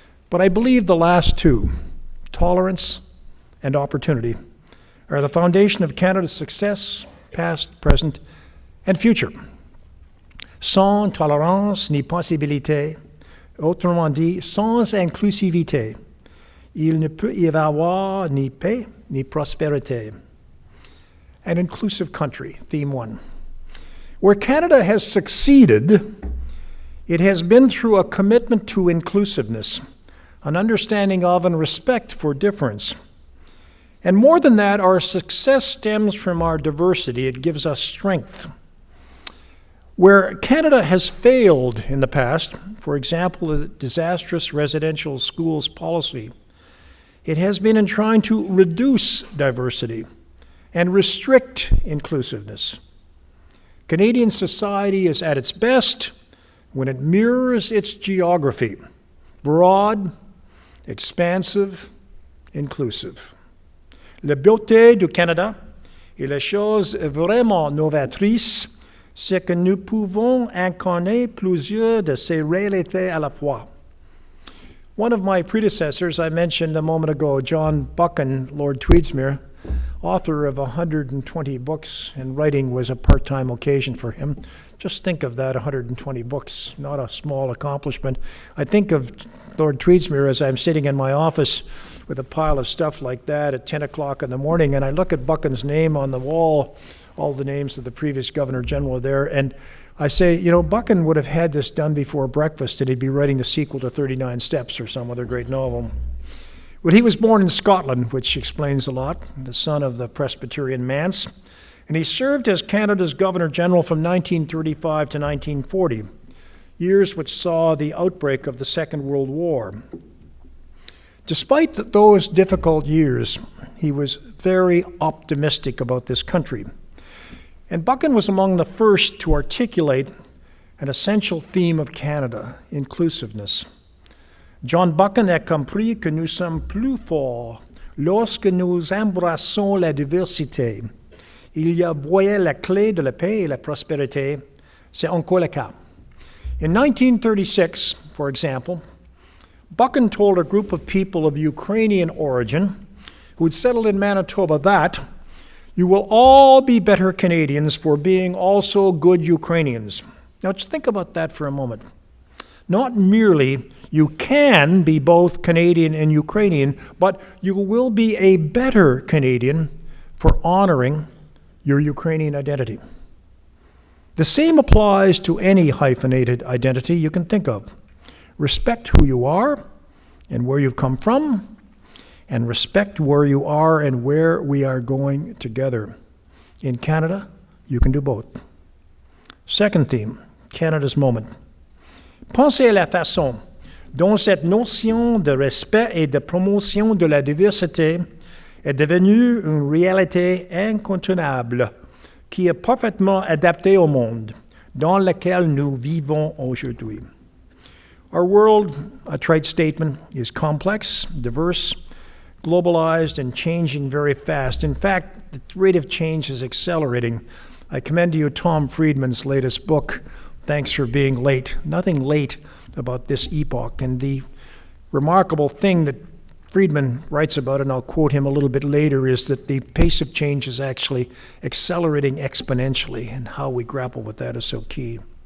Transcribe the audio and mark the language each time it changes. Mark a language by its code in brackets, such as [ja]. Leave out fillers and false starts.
[en] But I believe the last two, tolerance and opportunity, are the foundation of Canada's success, past, present, and future. [fr] Sans tolérance ni possibilité, autrement dit, sans inclusivité, il ne peut y avoir ni paix ni prospérité. [en] An inclusive country, theme 1. Where Canada has succeeded, it has been through a commitment to inclusiveness, an understanding of and respect for difference. And more than that, our success stems from our diversity. It gives us strength. Where Canada has failed in the past, for example, the disastrous residential schools policy, it has been in trying to reduce diversity and restrict inclusiveness. Canadian society is at its best when it mirrors its geography, broad, expansive, inclusive. [fr] La beauté du Canada et la chose vraiment novatrice, c'est que nous pouvons incarner plusieurs de ces réalités à la fois. [en] One of my predecessors, I mentioned a moment ago, John Buchan, Lord Tweedsmuir, author of 120 books, and writing was a part-time occasion for him. Just think of that, 120 books, not a small accomplishment. I think of Lord Tweedsmuir as I'm sitting in my office with a pile of stuff like that at 10 o'clock in the morning, and I look at Buchan's name on the wall, all the names of the previous Governor General are there, and I say, you know, Buchan would have had this done before breakfast, and he'd be writing the sequel to 39 Steps or some other great novel. Well, he was born in Scotland, which explains a lot, the son of the Presbyterian manse, and he served as Canada's Governor General from 1935 to 1940, years which saw the outbreak of the Second World War. Despite those difficult years, he was very optimistic about this country. And Buchan was among the first to articulate an essential theme of Canada, inclusiveness. [fr] John Buchan a compris que nous sommes plus forts lorsque nous embrassons la diversité. Il y a voyait la clé de la paix et la prospérité. C'est encore le cas. [en] In 1936, for example, Buchan told a group of people of Ukrainian origin who had settled in Manitoba that you will all be better Canadians for being also good Ukrainians. Now, just think about that for a moment. Not merely you can be both Canadian and Ukrainian, but you will be a better Canadian for honoring your Ukrainian identity. The same applies to any hyphenated identity you can think of. Respect who you are and where you've come from, and respect where you are and where we are going together. In Canada, you can do both. Second theme, Canada's moment. [fr] Pensez à la façon dont cette notion de respect et de promotion de la diversité est devenue une réalité incontournable qui est parfaitement adaptée au monde dans lequel nous vivons aujourd'hui. [en] Our world, a trite statement, is complex, diverse, globalized, and changing very fast. In fact, the rate of change is accelerating. I commend to you Tom Friedman's latest book, Thanks for Being Late. Nothing late about this epoch. And the remarkable thing that Friedman writes about, and I'll quote him a little bit later, is that the pace of change is actually accelerating exponentially, and how we grapple with that is so key.